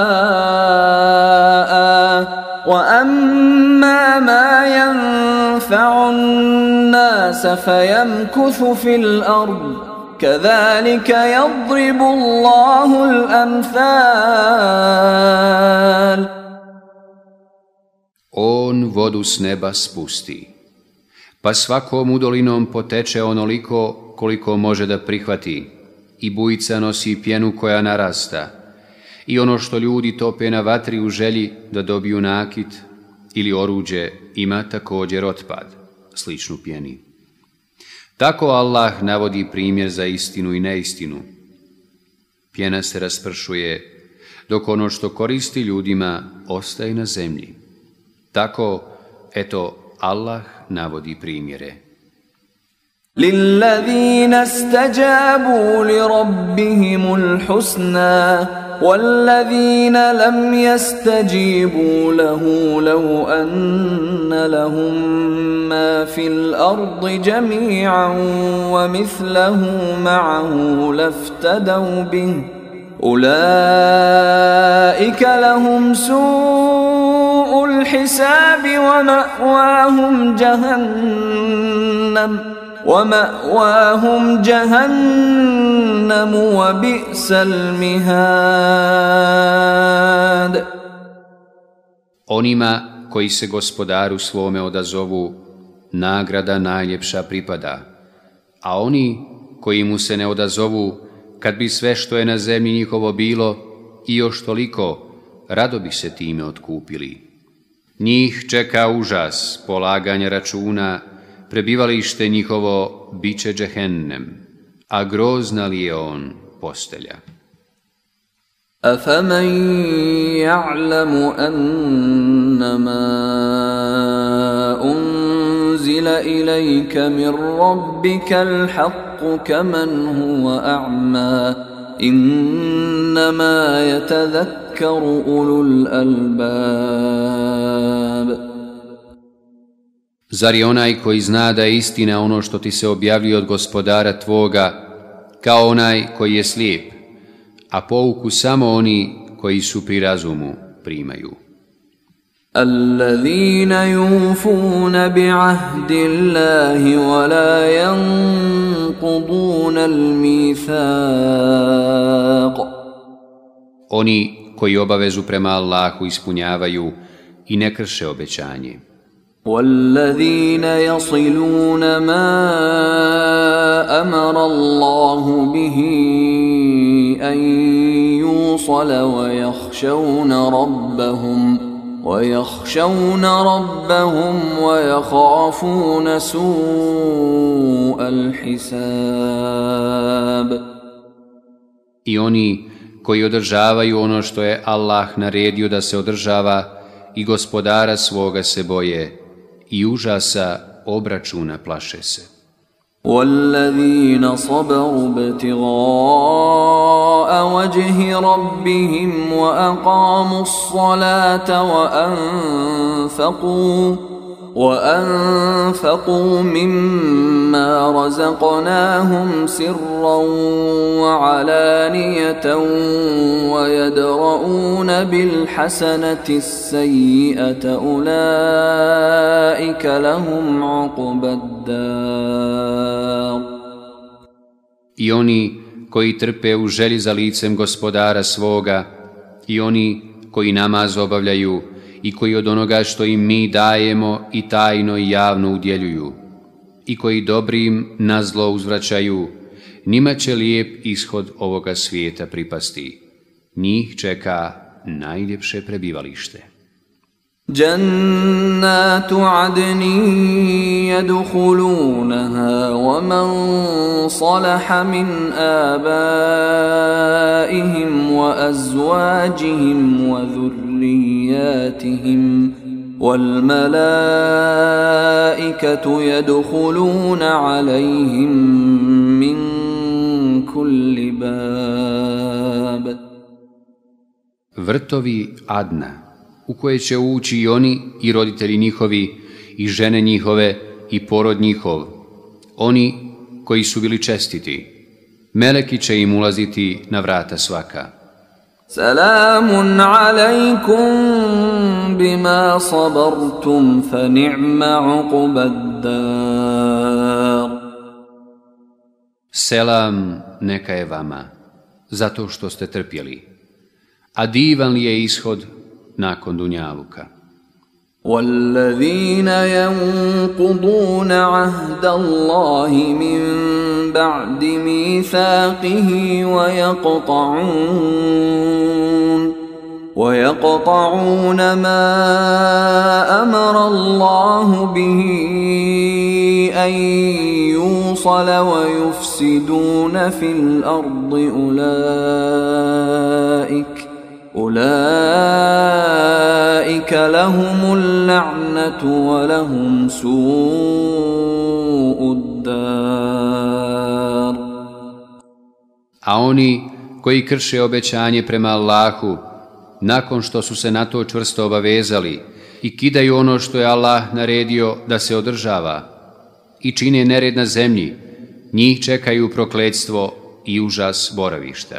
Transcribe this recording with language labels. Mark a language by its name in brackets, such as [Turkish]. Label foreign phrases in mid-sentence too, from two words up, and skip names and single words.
[Arabic] وأما ما ينفع الناس فيمكث في الأرض كذلك يضرب الله الأمثال. [Bosnian] On vodu s neba spusti, pa svakom udolinom poteče onoliko koliko može da prihvati, i bujica nosi pjenu koja narasta, i ono što ljudi tope na vatri u želji da dobiju nakit ili oruđe ima također otpad, sličnu pjeni. Tako Allah navodi primjer za istinu i neistinu. Pjena se raspršuje, dok ono što koristi ljudima ostaje na zemlji. Tako, eto, Allah navodi primjere. [Arabic] للذين استجابوا لربهم الحسنى والذين لم يستجيبوا له لو أن لهم ما في الأرض جميعا ومثله معه لافتدوا به أولئك لهم سوء الحساب ومأواهم جهنم وبئس المهاد. [Bosnian] Onima koji se gospodaru svome odazovu, nagrada najljepša pripada, a oni koji mu se ne odazovu, kad bi sve što je na zemlji njihovo bilo i još toliko, rado bi se time otkupili. Njih čeka užas polaganja računa, prebivalište njihovo biće džehennem, a grozna li je on postelja. [Arabic] أفمن يعلم أنما أنزل إليك من ربك الحق كمن هو أعمى إنما يتذكر أولو الألباب. [Bosnian] Zar je onaj koji zna da je istina ono što ti se objavljuje od gospodara tvoga, kao onaj koji je slijep, a pouku samo oni koji su pri razumu primaju. [Arabic] الذين يوفون بعهد الله ولا ينقضون الميثاق. [Bosnian] Oni koji obavezu prema Allahu ispunjavaju i ne krše obećanje. [Arabic] والذين يصلون ما أمر الله به أن يوصل ويخشون ربهم ويخافون سوء الحساب. [Bosnian] I oni koji održavaju ono što je Allah naredio da se održava i gospodara svoga se boje i užasa obračuna plaše se. [Arabic] والذين صبروا ابتغاء وجه ربهم وأقاموا الصلاة وأنفقوا مما رزقناهم سرا وعلانية ويدرؤون بالحسنة السيئة أولئك لهم عقبى الدار. [Bosnian] I oni koji trpe u želji za licem gospodara svoga, i oni koji namaz obavljaju, i koji od onoga što im mi dajemo i tajno i javno udjeljuju, i koji dobrim na zlo uzvraćaju, njima će lijep ishod ovoga svijeta pripasti. Njih čeka najljepše prebivalište. [Arabic] جنات عدن يدخلونها ومن صلح من آبائهم وأزواجهم وذرياتهم والملائكة يدخلون عليهم من كل باب. [Bosnian] Vrtovi Adna, u koje će ući i oni i roditelji njihovi i žene njihove i porod njihov, oni koji su bili čestiti, meleki će im ulaziti na vrata svaka. [Arabic] سلام عليكم بما صبرتم فنعم عقبى الدار. [Bosnian] Selam neka je vama, zato što ste trpjeli, a divan li je ishod nakon dunjaluka. [Arabic] والذين ينقضون عهد الله من بعد ميثاقه ويقطعون ما أمر الله به أن يوصل ويفسدون في الأرض أولئك لهم اللعنة ولهم سوء الدار. [Bosnian] A oni koji krše obećanje prema Allahu, nakon što su se na to čvrsto obavezali i kidaju ono što je Allah naredio da se održava i čine nered na zemlji, njih čekaju prokletstvo i užas boravišta.